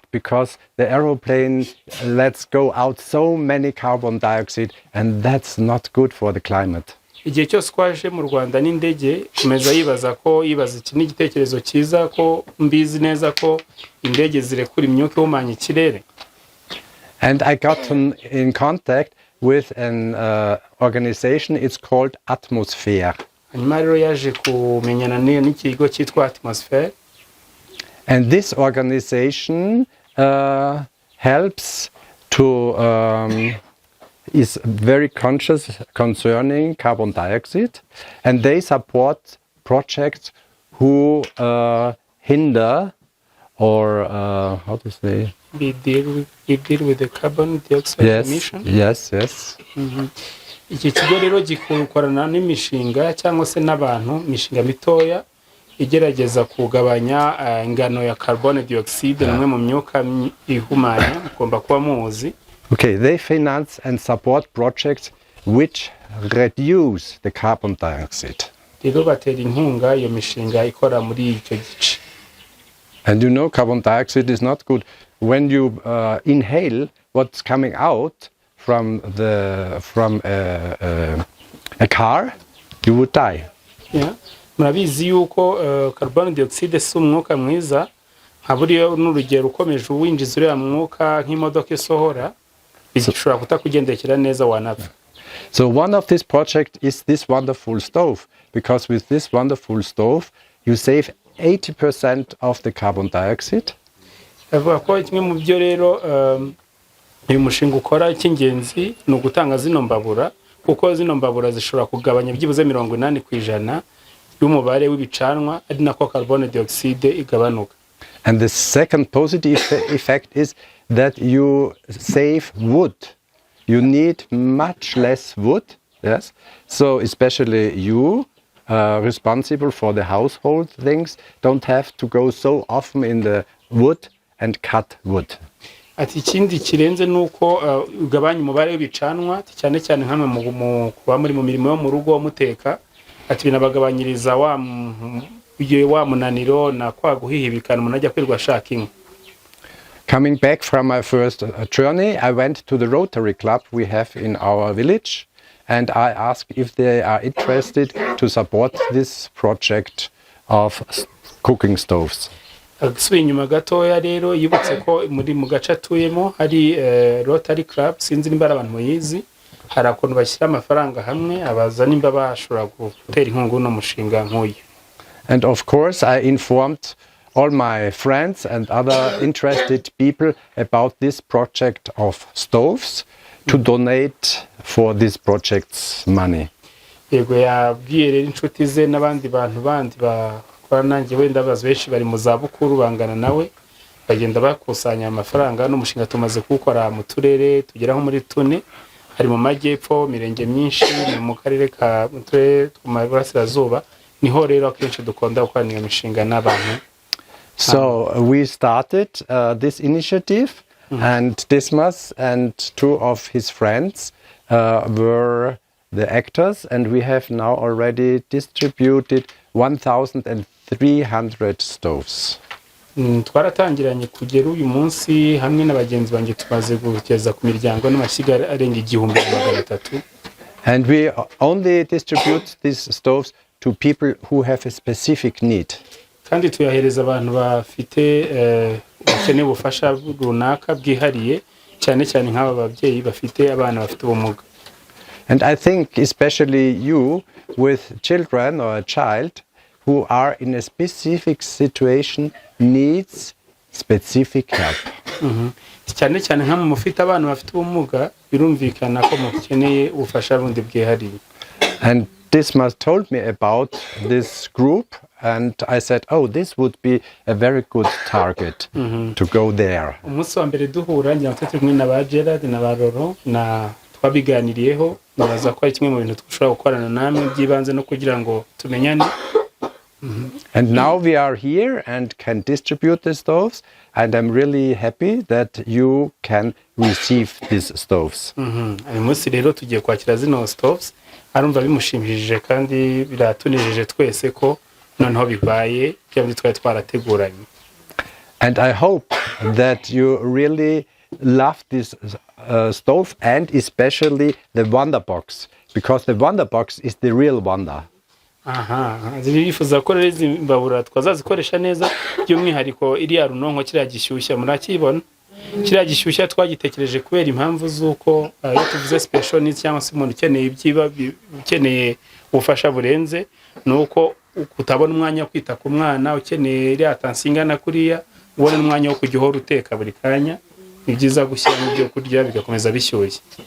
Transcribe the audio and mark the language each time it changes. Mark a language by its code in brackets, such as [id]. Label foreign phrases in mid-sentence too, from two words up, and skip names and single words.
[en] Because the aeroplane lets go out so many carbon dioxide, and that's not good for the climate. [rw] Igihe cyose twaje mu Rwanda n'indege, kumeza yibaza iki ni igitekerezo cyiza, ko mbizi neza ko indege zirekura imyuka ihumanya ikirere. [en] And I got in contact with an organization, it's called Atmosphere. [rw] Hanyuma rero yaje kumenyana n'ikigo cyitwa Atmosphere. [en] And this organization helps to, is very conscious concerning carbon dioxide, and they support projects who hinder or how to say? We deal with the carbon dioxide emission. Yes. [rw] Iki kigo rero gikorana n'imishinga cyangwa se n'abantu, imishinga mitoya igerageza kugabanya ingano ya [en] carbon dioxide, [rw] namwe mu myuka ihumanya mugomba kuba muzi. [en] Okay, they finance and support projects which reduce the carbon dioxide. [rw] Rero batera inkunga iyo mishinga ikora muri icyo gice. [en] And you know, carbon dioxide is not good. When you inhale what's coming out from a car, you would die. Yeah. [rw] Murabizi yuko [en] carbon dioxide [rw] si umwuka mwiza, nka buriya n'urugero ukomeje uwinjiza uriya mwuka nk'imodoka isohora, bishobora kutakugendekera neza, wanapfa. [en] So one of this project is this wonderful stove, because with this wonderful stove you save 80% of the carbon dioxide. [rw] Avuga ko kimwe mu byo rero uyu mushinga ukora cy'ingenzi ni ugutanga zino mbabura, kuko zino mbabura zishobora kugabanya byibuze 80% y'umubare w'ibicanwa, ari nako [en] carbon dioxide [rw] igabanuka. [en] And the second positive effect is that you save wood. You need much less wood, yes. So especially you, responsible for the household things, don't have to go so often in the wood and cut wood. [rw] ati ikindi kirenze nuko ugabanya umubare w'ibicanwa cyane cyane nkamwe mu kuba muri mu mirimo yo mu rugo muteka ati binabagabanyiriza wa munaniro na kwa guhihibikana umuntu ajya kwirwa ashaka inka. [en] Coming back from my first journey, I went to the Rotary Club we have in our village, and I asked if they are interested to support this project of cooking stoves. [rw] Agasubiye inyuma gatoya rero yibutse ko muri mu gace atuyemo hari Rotary Club, sinzi nimba abantu muyizi, hari akontu bashyira amafaranga hamwe abaza nimba bashobora gutera inkunga no mushinga nk'uyu. [en] And of course I informed all my friends and other interested people about this project of stoves to donate for this project's money. [rw] Yego yabwiye rero inshuti ze n'abandi bantu bandi bakora nanjye wenda bazi benshi bari mu zabukuru bangana nawe bagenda bakusanya amafaranga n'umushinga tumaze kuwukora mu turere tugeraho muri tune, hari mu majyepfo mirenge myinshi mu karere ka turere tw'Iburasirazuba niho rero akenshi dukunda gukorana iyo mishinga n'abantu. [en] So we started this initiative, and Dismas and two of his friends were the actors, and we have now already distributed 1,300 stoves. [rw] Twaratangiranye kugera uyu munsi hamwe n'abagenzi banjye tumaze kugeza ku miryango n'amashyiga arenga 1,300. [en] And we only distribute these stoves to people who have a specific need. [rw] Kandi tuyahereza abantu bafite bakeneye ubufasha runaka bwihariye cyane cyane nk'aba babyeyi bafite abana bafite ubumuga. [en] And I think especially you with children or a child who are in a specific situation needs specific help. [rw] Cyane cyane nka mufite abana bafite ubumuga birumvikana ko mukeneye ubufasha bundi bwihariye. [en] And Dismas told me about this group, and I said, oh, this would be a very good target to go there. [rw] Umunsi wa mbere duhura njya turi kumwe na ba Gerard na ba Roro na twabiganiriyeho nabaza ko ari kimwe mu bintu twashobora gukorana namwe byibanze no kugira ngo tumenyane. [en] And now we are here and can distribute the stoves, and I'm really happy that you can receive these stoves. [rw] Uyu munsi rero tugiye kwakira zino stoves, arumva bimushimishije kandi biratunejeje twese ko noneho bibaye byabyo twari twarateguranye. [en] And I hope that you really love this stove, and especially the Wonder Box, because the Wonder Box is the real wonder. [rw] Zibifuza ko rero izi mbabura twazazikoresha neza by'umwihariko iriya runonko kiriya gishyushya murakibona. Kiriya gishyushya twagitekereje kubera impamvu z'uko iyo tuvuze [en] special needs [rw] cyangwa se umuntu ukeneye ibyiba ukeneye ubufasha burenze nuko utabona umwanya wo kwita ku mwana ukeneye iriya tansinga na kuriya ubona umwanya wo kujya uhora uteka buri kanya, ni byiza gushyiramo ibyo kurya bigakomeza bishyushye.